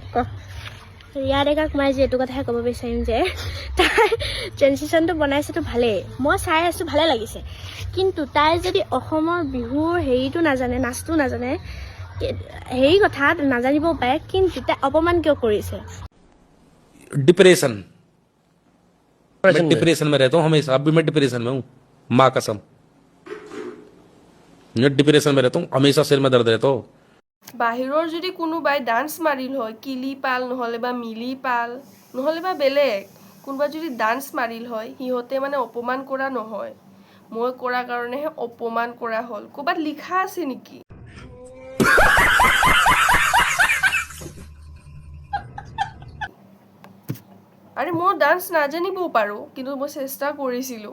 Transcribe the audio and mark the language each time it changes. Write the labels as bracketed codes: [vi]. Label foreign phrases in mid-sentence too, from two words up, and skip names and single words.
[as] ক ৰিয়া ডেকাক মই যে এইটো কথাই ক'ব বিচাৰিম যে তাই ট্ৰেঞ্জিশ্যনটো বনাইছেতো ভালেই, মই চাই আছোঁ, ভালে লাগিছে, কিন্তু তাই যদি অসমৰ বিহুৰ হেৰিটো নাজানে, নাচটো নাজানে, হেৰি কথা নাজানিবও পাৰে, কিন্তু তাই অপমান কিয় কৰিছে? [hi] डिप्रेशन मैं डिप्रेशन में रहता हूँ हमेशा। अब भी मैं डिप्रेशन में हूँ, माँ कसम। मैं डिप्रेशन में रहता हूँ हमेशा, सिर में दर्द रहता हो। [as] বাহিৰৰ যদি কোনোবাই ডান্স মাৰিল হয়, কিলি পাল নহ'লে বা মিলি পাল নহ'লে বা বেলেগ কোনোবা যদি ডান্স মাৰিল হয়, সিহঁতে অপমান কৰা নহয়, মই কৰা কাৰণেহে অপমান কৰা হ'ল। ক'ৰবাত লিখা আছে নেকি? আৰে মই ডান্স নাজানিবও পাৰোঁ, কিন্তু মই চেষ্টা কৰিছিলোঁ।